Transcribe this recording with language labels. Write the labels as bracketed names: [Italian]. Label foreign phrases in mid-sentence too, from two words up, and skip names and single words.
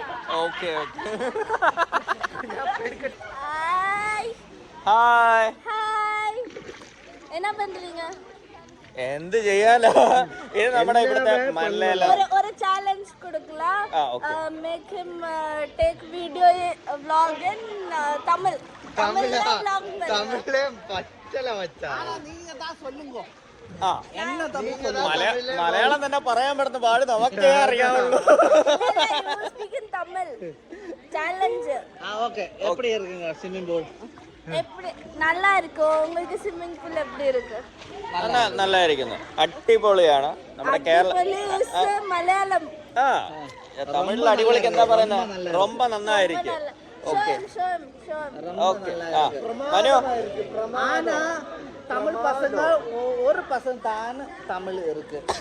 [English] Okay. Hi. Hi. [Tamil] என்ன பண்றீங்க? [Malayalam] എന്ത് ചെയ്യാലോ, ഇത് നമ്മുടെ ഇവിടുത്തെ മലയാള [Tamil] ஒரு challenge கொடுக்கலாம். [English] Make him take video vlog in Tamil. [Tamil] தமிழ்ல പച്ചല മച്ചാ. നീங்க தான் சொல்லுங்க. [Malayalam] என்ன മലയാളം തന്നെ പറയാൻ പറ്റുന്ന പാട് നമുക്കേ അറിയാവുള്ളൂ. സ്പീക്കിംഗ് തമിഴ് ചാലഞ്ച്. ഓക്കേ, [Tamil] எப்படி இருக்குங்க ஸ்விமிங் பூல்? எப்படி நல்லா இருக்கு. உங்களுக்கு ஸ்விமிங் പൂൾ எப்படி இருக்கு? [Malayalam] നല്ലതായിരിക്കുന്നു, അടിപൊളിയാണ്. നമ്മുടെ കേരള മലയാളം തമിഴിൽ അടിപൊളിക്ക് എന്താ പറയുന്നത്, ரொம்ப നന്നായിരിക്കും. ഓക്കെ ഓക്കെ. മനു, [Tamil] ஆனா தமிழ் பசங்க ஒரு பர்சன்ட் தான் தமிழ் இருக்கு.